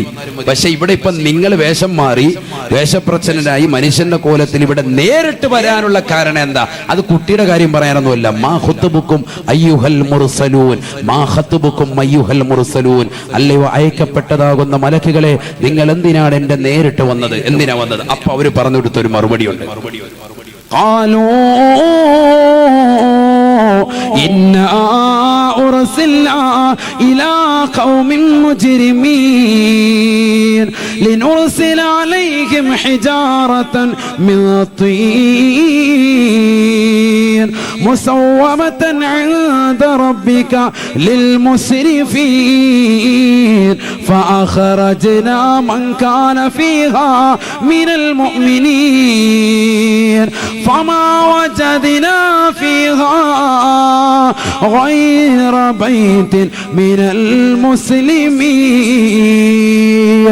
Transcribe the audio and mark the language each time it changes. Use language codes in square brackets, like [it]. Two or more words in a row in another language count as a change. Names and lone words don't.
[ml] പക്ഷെ ഇവിടെ ഇപ്പൊ നിങ്ങൾ വേഷം മാറി വേഷപ്രച്ഛന്നനായി മനുഷ്യന്റെ കോലത്തിൽ ഇവിടെ നേരിട്ട് വരാനുള്ള കാരണം എന്താ? അത് കുട്ടിയുടെ കാര്യം പറയാനൊന്നുമല്ല. [ar] ما خطبكم أيها المرسلون، ما خطبكم أيها المرسلون. [ml] അല്ലയോ അയക്കപ്പെട്ടതാകുന്ന മലക്കുകളെ, നിങ്ങൾ എന്തിനാണ് എന്റെ നേരിട്ട് വന്നത്? എന്തിനാ വന്നത്? അപ്പൊ അവര് പറഞ്ഞു കൊടുത്തൊരു മറുപടിയുണ്ട്. [ar] إنا أرسلنا إلى قوم مجرمين لنرسل عليهم حجارة من طين مسومة عند ربك للمسرفين فأخرجنا من كان فيها من المؤمنين فما وجدنا فيها غير بيت من المسلمين.